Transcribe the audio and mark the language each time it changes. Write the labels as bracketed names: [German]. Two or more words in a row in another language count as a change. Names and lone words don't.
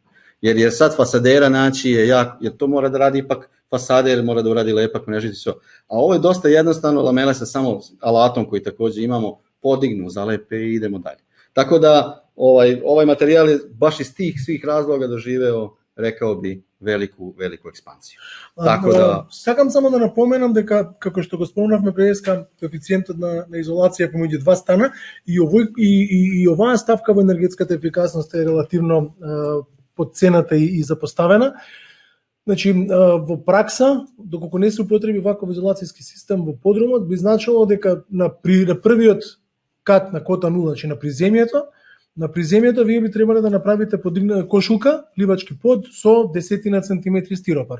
[Serbian] Jer je sad fasadera naći je jako, jer to mora da radi ipak fasader, mora da uradi lepak mrežicu. A ovo je dosta jednostavno, lamele sa samo alatom koji takođe imamo, podignu, zalepe i idemo dalje. Tako da ovaj materijal je baš iz tih svih razloga doživeo, rekao bi, veliku ekspansiju. Tako da [Macedonian] сакам само да напоменам дека како што го спомнавме преска, коефициентот на изолација помеѓу два стана и оваа ставка во енергетската ефикасност е релативно подцената и запоставена. Значи, во пракса, доколку не се употреби ваков изолацијски систем во подрумот, би значило дека на првиот кат на кота 0, значи на приземјето вие би требале да направите кошулка, пливачки под со 10 центиметри стиропар.